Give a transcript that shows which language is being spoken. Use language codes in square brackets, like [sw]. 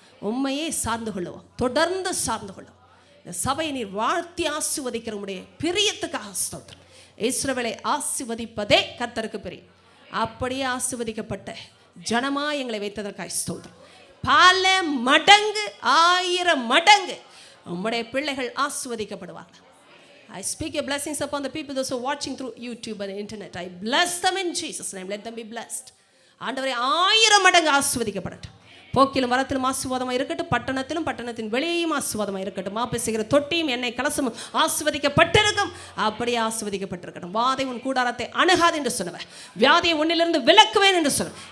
[ta] உண்மையே சார்ந்து கொள்ளுவோம், தொடர்ந்து சார்ந்து கொள்ளுவோம். இந்த சபையை நீர் வாழ்த்தி ஆசீர்வதிக்கிற உம்முடைய பிரியத்துக்காக ஸ்தோத்திரம். இஸ்ரவேலை ஆசீர்வதிப்பதே கர்த்தருக்கு பிரியம். அப்படியே ஆசீர்வதிக்கப்பட்ட ஜனமா எங்களை வைத்ததற்காக ஸ்தோத்திரம். பல மடங்கு, 1000 மடங்கு உம்முடைய பிள்ளைகள் ஆசீர்வதிக்கப்படுவார்கள். [en] I speak your blessings upon the people those who are watching through YouTube and internet. I bless them in Jesus' name. Let them be blessed. [ta] ஆண்டவரே, 1000 மடங்கு ஆசீர்வதிக்கப்படட்டும். போக்கிலும் வரத்திலும் ஆசீர்வாதமாக இருக்கட்டும். பட்டணத்திலும் பட்டணத்தின் வெளியேயும் ஆசீர்வாதமாக இருக்கட்டும். பேசுகிற தொட்டியும் எண்ணெய் கலசமும் ஆசீர்வதிக்கப்பட்டிருக்கும். அப்படியே ஆசீர்வதிக்கப்பட்டிருக்கட்டும். வாதை உன் கூடாரத்தை அணுகாது என்று சொன்னவர், வியாதியை உன்னிலிருந்து விலக்குவேன் என்று சொன்னவர்.